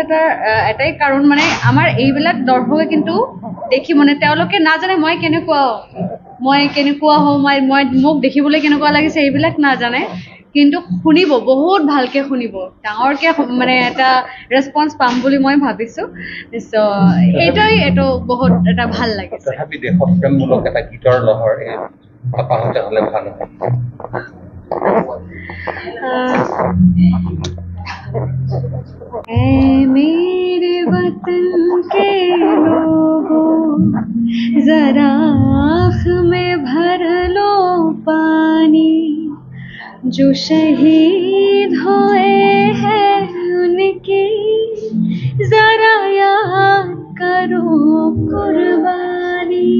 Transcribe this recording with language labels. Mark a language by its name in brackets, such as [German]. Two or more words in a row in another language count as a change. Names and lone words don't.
[Assamese] তাৰ এটাই কাৰণ আমাৰ এইবিলাক দৰ্শকে কিন্তু দেখি তেওঁলোকে নাজানে মই কেনেকুৱা হওঁ, মোক দেখিবলৈ কেনেকুৱা লাগিছে, এইবিলাক নাজানে, কিন্তু শুনিব, বহুত ভালকে শুনিব, ডাঙৰকে এটা ৰেছপন্স পাম বুলি মই ভাবিছোঁ। চ' এইটো বহুত এটা ভাল লাগিছে। তথাপি দেশপ্ৰেমমূলক এটা গীতৰ লহৰ পাহতে হ'লে ভাল হয়। [Hindi] ऐ मेरे वतन के लोगों, जरा आँख में भर लो पानी, जो शहीद हुए हैं उनकी जरा याद करो कुर्बानी।